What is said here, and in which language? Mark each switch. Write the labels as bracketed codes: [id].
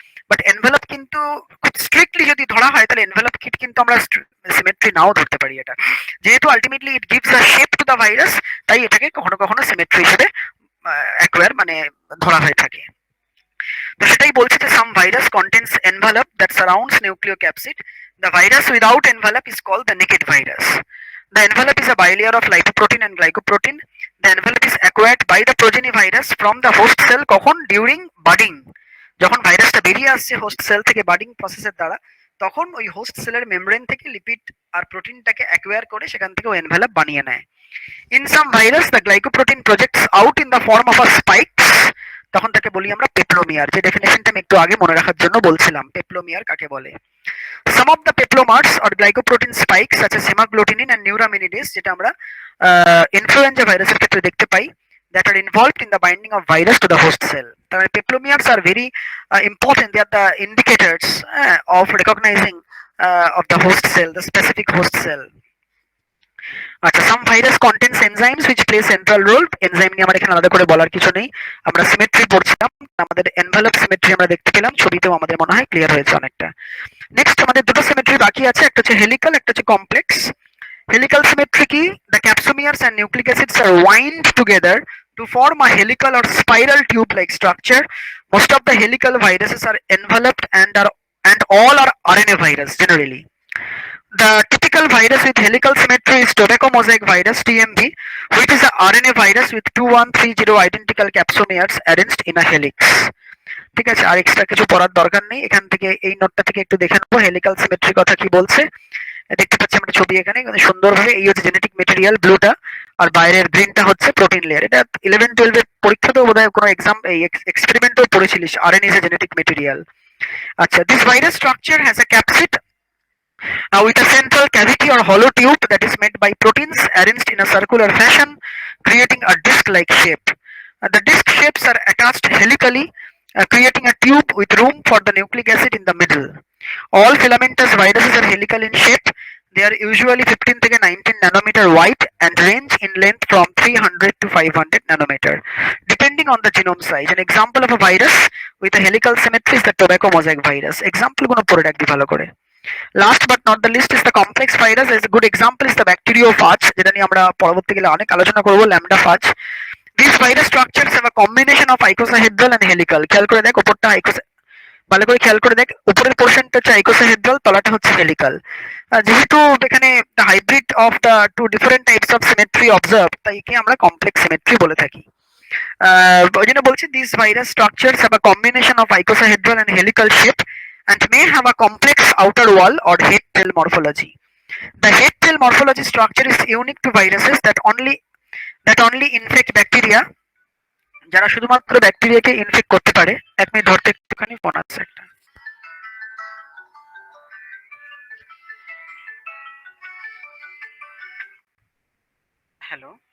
[bn] But envelope কিন্তু খুব strictly যদি ধরা হয় তাহলে এনভেলপ কিট কিন্তু আমরা সিমেট্রি নাও ধরতে পারি এটা, যেহেতু ultimately [en] it gives a shape to the virus, [bn] তাই এটাকে কখনো কখনো সিমেট্রি হিসেবে অ্যাকোয়ার মানে ধরা হয়ে থাকে। তো সেটাই বলছে যে [en] Some virus contains envelope that surrounds nucleocapsid, the virus without envelope is called the naked virus. The envelope is a bilayer of lipoprotein and glycoprotein. The envelope is acquired by the progeny virus from the host cell কখন, during budding, [bn] যখন ভাইরাসটা বেরিয়ে আসছে host cell থেকে budding প্রসেসের দ্বারা, তখন ওই হোস্ট সেলের মেমব্রেন থেকে লিপিড আর প্রোটিনটাকে অ্যাকোয়ার করে সেখান থেকে ও এনভেলপ বানিয়ে নেয়। [en] in some virus the glycoprotein projects out in the form of a spikes, [bn] তখন তাকে বলি আমরা পেপ্লোমিয়ার, যে ডেফিনেশনটা আমি একটু আগে মনে রাখার জন্য বলছিলাম পেপ্লোমিয়ার কাকে বলে। [en] Some of the peplomers or glycoprotein spikes such as hemagglutinin and neuraminidase, [bn] যেটা আমরা ইনফ্লুয়েঞ্জা ভাইরাসের ক্ষেত্রে দেখতে পাই, [en] that are involved in the binding of virus to the host cell. The peplomers are very important. They are the indicators of recognizing of the host cell, the specific host cell. [bn] আচ্ছা, [en] Some virus contains enzymes which play central role. [bn] Enzyme নিয়ে আমার এখানে আলাদা করে বলার কিছু নেই, আমরা সিমেট্রি পড়ছিলাম, আমাদের এনভেলপ সিমেট্রি আমরা দেখতে পেলাম, ছবিতেও আমাদের মনে হয় ক্লিয়ার হয়েছে অনেকটা। নেক্সট আমাদের দুটো সিমেট্রি বাকি আছে, একটা হচ্ছে হেলিক্যাল, একটা হচ্ছে কমপ্লেক্স। হেলিক্যাল সিমেট্রি কি, [en] The capsomeres and nucleic acids are wind together to form a helical or spiral tube like structure. Most of the helical viruses are enveloped and all are RNA virus generally. The typical virus with helical symmetry is tobacco mosaic virus TMV, which is a RNA virus with 2130 identical capsomeres arranged in a helix. [bn] ঠিক আছে, আর extra কিছু পড়ার দরকার নেই, এখান থেকে এই নোটটা থেকে একটু দেখে নেবো হেলিক্যাল সিমেট্রি কথা কি বলছে। দেখতে পাচ্ছি আমরা ছবি এখানে সুন্দরভাবে, এই হচ্ছে জেনেটিক মেটেরিয়াল ব্লুটা, আর বাইরের গ্রিনটা হচ্ছে প্রোটিন লেয়ার। এটা 11-12 এর পরীক্ষাতেও বোধহয় কোনো এক্সাম এই এক্সপেরিমেন্টও পড়েছিলিস, [en] RNA is a genetic material. আচ্ছা, this virus structure has a capsid with a central cavity or hollow tube that is made by proteins arranged in a circular fashion, creating a disc-like shape. The disc shapes are attached helically, creating a tube with room for the nucleic acid in the middle. All filamentous viruses are helical in shape. They are usually 15 to 19 nanometer wide and range in length from 300 to 500 nanometer, depending on the genome size. An example of a virus with a helical symmetry is the tobacco mosaic virus. [bn] Example গুলো পড়ে রাখবি ভালো করে। [en] Last but not the least is the complex virus. As a good example is the bacteriophage, [bn] যেটা নিয়ে আমরা পরবর্তীকালে অনেক আলোচনা করব, [en] lambdaphage. These virus structures have a combination of icosahedral and helical. [bn] খেয়াল করে দেখ উপরটা ভালো করে খেয়াল করে দেখ, উপরের পোর্শনটা হচ্ছে আইকোসাহেড্রাল, তলাটা হচ্ছে হেলিকাল। যেহেতু এখানে [en] the hybrid of the two different types of symmetry observe, [bn] তাই একে আমরা কমপ্লেক্স সিমেট্রি বলে থাকি। ওই জন্য বলছি [en] This virus structures have a combination of icosahedral and helical shape and may have a complex outer wall or head tail morphology. The head tail morphology structure is unique to viruses that only infect bacteria, [bn] যারা শুধুমাত্র ব্যাকটেরিয়াকে in fact করতে পারে। 1 minute ধরতে, একটুখানি phone আসছে একটা। [en] Hello.